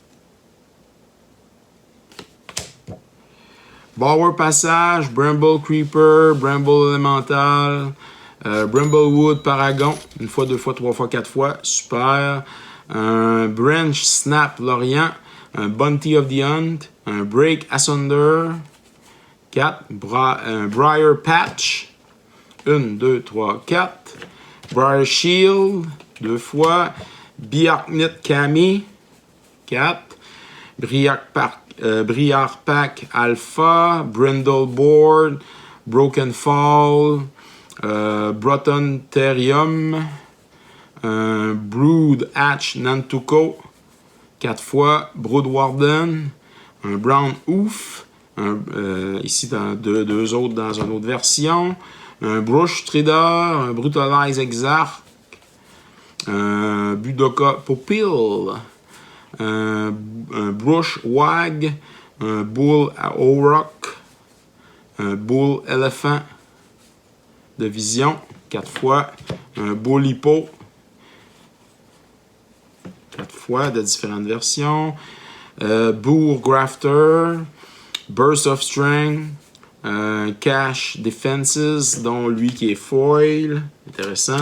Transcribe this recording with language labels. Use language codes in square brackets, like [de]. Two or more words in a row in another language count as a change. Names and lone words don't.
[fr] Bower Passage, Bramble Creeper, Bramble Elemental, Bramblewood Paragon. Une fois, 2 fois, 3 fois, 4 fois. Super. Un Branch Snap Lorient. Un Bounty of the Hunt, un Break Asunder, 4, un Briar Patch, 1, 2, 3, 4, Briar Shield, 2 fois, Biarknit Kami, 4, Briar Pack Alpha, Brindle Board, Broken Fall, Broughton Therium, un Brood Hatch Nantuko, 4 fois, Broodwarden, un Brown Oof, ici dans 2 autres dans une autre version, un Brush Trader, un Brutalize Exarch, un Budoka Popil, un Brush Wag, un Bull Auroch, un Bull Elephant de Vision, 4 fois, un Bull Hippo, 4 fois de différentes versions. Boar Grafter, Burst of Strength, Cash Defenses, dont lui qui est foil, intéressant.